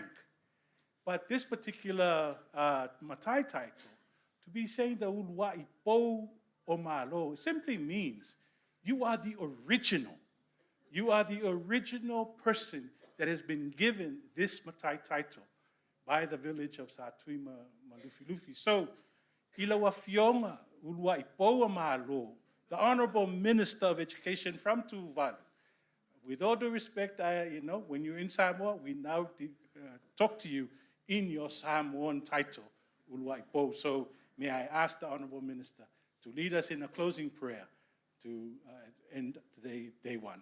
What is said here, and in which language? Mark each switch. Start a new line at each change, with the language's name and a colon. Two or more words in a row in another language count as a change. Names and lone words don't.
English: But this particular Matai title, to be saying the Ulwa Ipo o Malo, simply means you are the original. You are the original person that has been given this Matai title by the village of Satui Malufilufi. So, Ilawa Fionga Ulwa Ipo o Malo, the Honorable Minister of Education from Tuvalu. With all due respect, when you're in Samoa, we now talk to you in your Samoan title, Ulwa Ipo. So may I ask the Honorable Minister to lead us in a closing prayer to end today, day one.